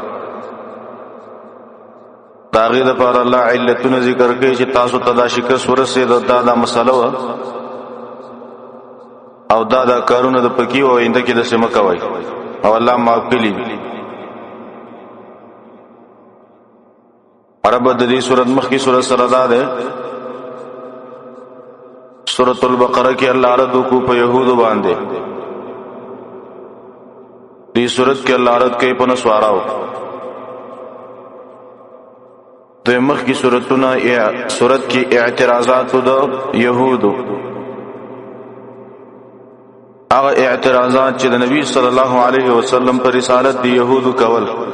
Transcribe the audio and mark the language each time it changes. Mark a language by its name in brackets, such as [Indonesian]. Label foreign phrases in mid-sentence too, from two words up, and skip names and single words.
[Pashto] د هغې دپاره الله علتونه ذکر کوي چې تاسو ته دا شکست ورسېده، دا مسله وه او دا کارونه د پکې و آینده کې داسې مه کوئ او الله معاف کړي. رب د دې صورت مخکې صورت سره دا دی. سورۃ البقرہ کی اللہ رد کو په یهودو باندې. دې سورۃ کې الله رد کوي په نسواراو. د مخ کی سورۃونه سورۃ کې اعتراضات د یهودو، هغه اعتراضات چې د نبی صلی الله علیه وسلم پر رسالت دی یهودو کول.